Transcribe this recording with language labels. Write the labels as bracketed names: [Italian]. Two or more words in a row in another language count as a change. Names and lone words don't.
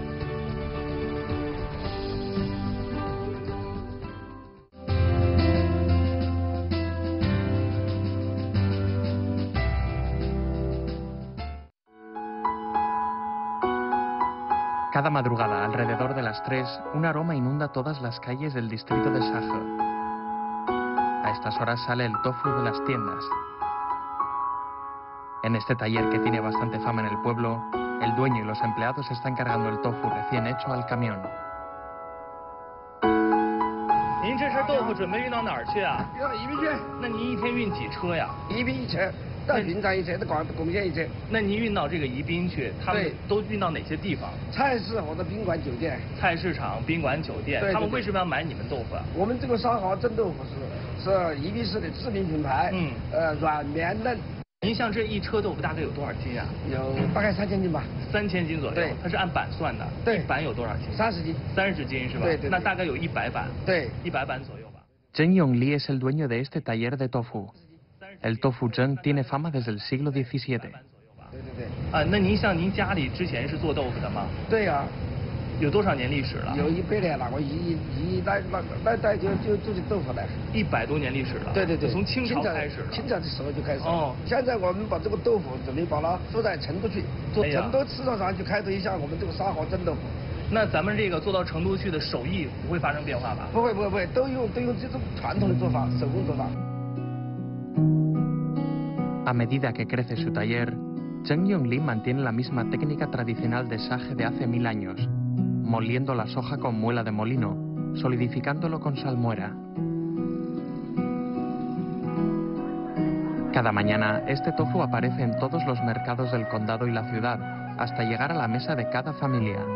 [Spanish] Cada madrugada, alrededor de las 3, un aroma inunda todas las calles del distrito de Shahe. A estas horas sale el tofu de las tiendas. En este taller, que tiene bastante fama en el pueblo, el dueño y los empleados están cargando el tofu recién hecho al camión. [Chinese] 您这车豆腐准备运到哪儿去啊？要宜宾去。那您一天运几车呀？宜宾一车，到云站一车，到贡献一车。那您运到这个宜宾去，他们都运到哪些地方？菜市或者宾馆、酒店。菜市场、宾馆、酒店。他们为什么要买你们豆腐啊？我们这个沙豪蒸豆腐是宜宾市的知名品牌。软绵嫩。您像这一车豆腐大概有多少斤啊？有大概3000斤吧。 3000斤左右。对，它是按板算的。对。一板有多少斤？30斤。 30斤是吧？对对。那大概有100板。对。 100板左右吧。 [Spanish] Zheng Yongli es el dueño de este taller de tofu. El tofu Zheng tiene fama desde el siglo XVII. [Chinese] 对。啊，那您像您家里之前是做豆腐的吗？对呀。有多少年历史了？有100年了，我一代就做豆腐了。 100多年历史了。对，从清朝开始了。清朝的时候就开始。哦。现在我们把这个豆腐准备把它输在成都去，做成都市场上去开拓一下我们这个沙豪蒸豆腐。那咱们这个做到成都去的手艺不会发生变化吧？不会，都用这种传统的做法，手工做法。 [Spanish] A medida que crece su taller, Zheng Yongli mantiene la misma técnica tradicional de Shahe de hace 1000 años, moliendo la soja con muela de molino, solidificándolo con salmuera. Cada mañana, este tofu aparece en todos los mercados del condado y la ciudad, hasta llegar a la mesa de cada familia.